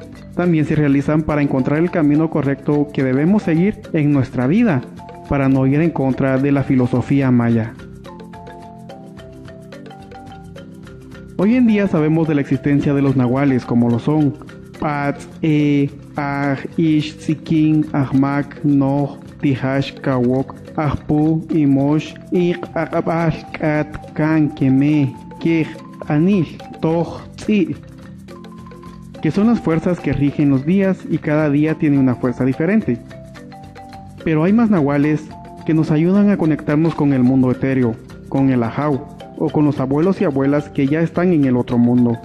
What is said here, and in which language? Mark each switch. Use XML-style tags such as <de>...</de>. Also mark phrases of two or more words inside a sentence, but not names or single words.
<es>También se realizan para encontrar el camino correcto que debemos seguir en nuestra vida, para no ir en contra de la filosofía maya. Hoy en día sabemos de la existencia de los nahuales, como lo son Pats, Aj, Ish, Sikin, Ahmak, Noh, Tihash, Kawok, Ahpu, Imosh, Ik, Akabash, Kat, Kan, Keme, Kej, Anil, Toj, Tzi, que son las fuerzas que rigen los días y cada día tiene una fuerza diferente. Pero hay más nahuales que nos ayudan a conectarnos con el mundo etéreo, con el ajau, o con los abuelos y abuelas que ya están en el otro mundo.</es>